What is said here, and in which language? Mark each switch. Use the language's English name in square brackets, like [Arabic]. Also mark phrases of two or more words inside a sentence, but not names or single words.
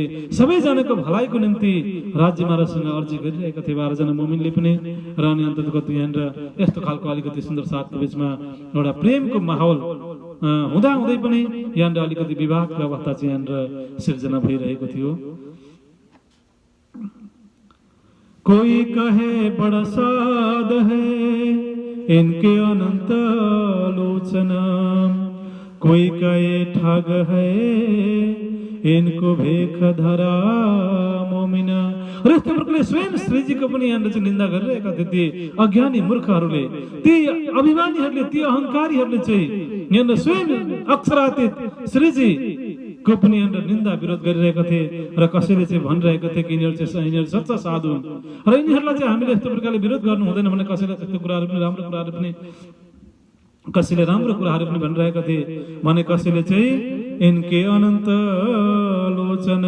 [Nepali] सबैजनाको भलाइको निम्ति राज्य महाराजसँग अर्जी गरिरहेका थिए 12 जना मुमिनले पनि। र अनि अन्ततगत यहाँनिर यस्तो खालको अलिकति सुन्दर साथको बिचमा एउटा प्रेमको माहौल हुँदै पनि यहाँनिर अलिकति विवादको अवस्था चाहिँ यहाँनिर सिर्जना भइरहेको थियो। [Hindi] कोई कहे बड़ा साध है इनके अनंत लोचना, कोई कहे ठग है इनको भेख धरा मोमिना। [Nepali] र यस्तो प्रकारले स्वयं श्रीजीको पनि यहाँनिर चाहिँ निन्दा गरिरहेका थिए ती अज्ञानी मूर्खहरूले, ती अभिमानीहरूले, ती अहङ्कारीहरूले चाहिँ यहाँनिर स्वयं अक्षरातीत श्रीजी को पनि यहाँनिर निन्दा विरोध गरिरहेका थिए र कसैले चाहिँ भनिरहेका थिए कि यिनीहरू सच्चा साधु हुन् र यिनीहरूलाई चाहिँ हामीले यस्तो प्रकारले विरोध गर्नु हुँदैन भने कसैले त्यस्तो कुराहरू पनि राम्रो कुराहरू पनि कसैले राम्रो कुराहरू पनि भनिरहेका थिए भने कसैले चाहिँ [Hindi] इनके अनन्त लोचना।